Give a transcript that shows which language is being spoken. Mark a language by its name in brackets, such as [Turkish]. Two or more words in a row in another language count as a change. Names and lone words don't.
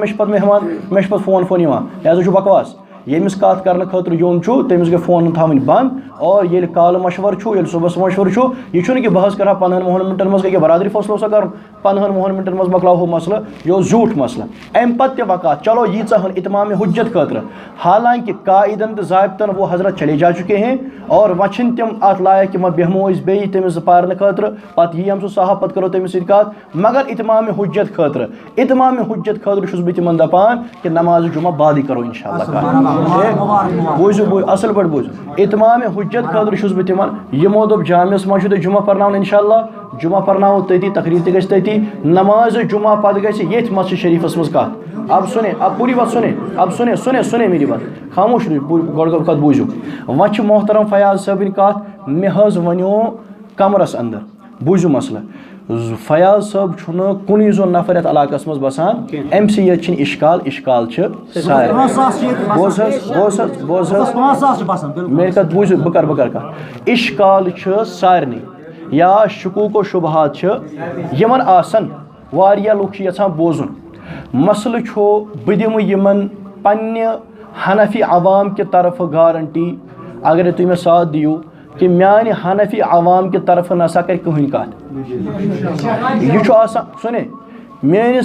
[Kashmiri] مےٚ چھِ پَتہٕ مہمان مےٚ چھِ پَتہٕ فون یِوان لہٰذا چھُ بکواس ییٚمِس کَتھ کرنہٕ خٲطرٕ یُن چھُ تٔمِس گٔے فون تھاوٕنۍ بنٛد اور ییٚلہِ کالہٕ مشوَرٕ چھُ ییٚلہِ صُبحس مشوَرٕ چھُ یہِ چھُنہٕ کہِ بہٕ حظ کَرٕ ہا 15 مِنٹَن منٛز کیٛاہ برادری فٲصلہٕ اوسا کَرُن 15 مِنٹَن منٛز مۄکلاوہو مسلہٕ یہِ اوس زیوٗٹھ مسلہٕ اَمہِ پَتہٕ تہِ وقات چلو ییٖژاہ ہن اِتمامِ حُجت خٲطرٕ حالانکہِ قاعدن تہٕ ضابطن [Urdu] وہ حضرت چلے جا چُکے ہیں [Kashmiri] اور وۄنۍ چھِنہٕ تِم اَتھ لایق کہِ وۄنۍ بیٚہمو أسۍ بیٚیہِ تٔمِس پَرنہٕ خٲطرٕ پَتہٕ یی سُہ صاحب پَتہٕ کَرو تٔمِس سۭتۍ کَتھ مگر اِتمامِ حُجت خٲطرٕ چھُس بہٕ تِمن دَپان کہِ نمازِ جُمعہ بعدٕے کَرو اِنشاء اللہ کَتھ بوٗزِو اَصٕل پٲٹھۍ بوٗزِو اِتمامِ حُجت خٲطرٕ چھُس بہٕ تِمن یِمو دوٚپ جامعس منٛز چھُو تۄہہِ جُمعہ پَرناوُن اِنشاء اللہ جُمعہ پَرناوو تٔتی تقریٖر تہِ گژھِ تٔتی نمازِ جُمعہ پَتہٕ گژھِ ییٚتھۍ مسجد شریٖفس منٛز کَتھ [Urdu] اب پوٗری بات سُنے میری بات [Kashmiri] خاموش گۄڈٕ کَتھ بوٗزِو وۄنۍ چھِ محترم فیاض صٲبٕنۍ کَتھ مےٚ حظ وَنیو کمرس انٛدر بوٗزِو مسلہٕ فیاض صٲب چھُنہٕ کُنُے زوٚن نفر یَتھ علاقس منٛز بسان أمۍ سٕے یٲتۍ چھِنہٕ اِشکال چھِ سارے بوز حظ میٲنۍ کَتھ بوٗزِو بہٕ کَرٕ کَتھ اِشکال چھِ سارنٕے یا شکوٗک و شُبہات چھِ یِمن آسان واریاہ لُکھ چھِ یژھان بوزُن مسلہٕ چھُ بہٕ دِمہٕ یِمن پننہِ حنفی عوام کہِ طرفہٕ گارنٹی اگرے تُہۍ مےٚ ساتھ دِیِو کہ میانہِ حنفی عوام کہِ طرفہٕ نسا کَرِ کٕہٕنۍ کَتھ یہِ چھُ آسان سُنے میٲنِس